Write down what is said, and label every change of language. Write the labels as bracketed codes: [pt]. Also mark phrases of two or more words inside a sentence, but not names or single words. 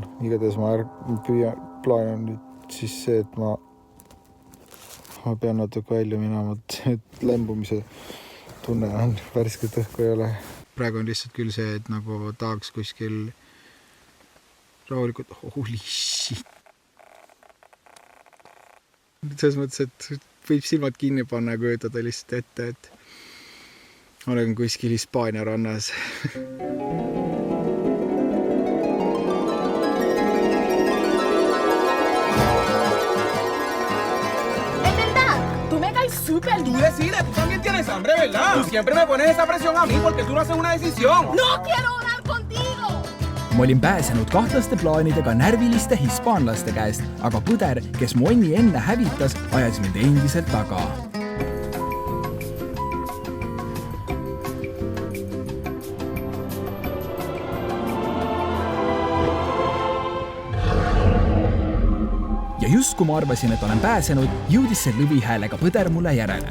[et] Igatahes ma plaanin nüüd siis see, et ma pean natuke välja minema, et lämbumise tunne on, värskelt õhku ei ole. Praegu on lihtsalt küll see, et nagu tahaks kuskil rahulikult, [en] holy shit. [et] Selles mõttes, et võib silmad kinni panna ja kujutada lihtsalt ette, et olen kuskil Hispaania rannas. [es] Súper, tú decides, tú también tienes hambre, ¿verdad? Tú siempre me pones esa presión a mí porque tú no haces una decisión. ¡No quiero hablar contigo! [et] Ma olin pääsenud kahtlaste plaanidega närviliste hispaanlaste käest, aga põder, kes mu onni enne hävitas, ajas mind endiselt taga. Ja just kui ma arvasin, et olen pääsenud, jõudis see lõvihäälega põder mulle järele.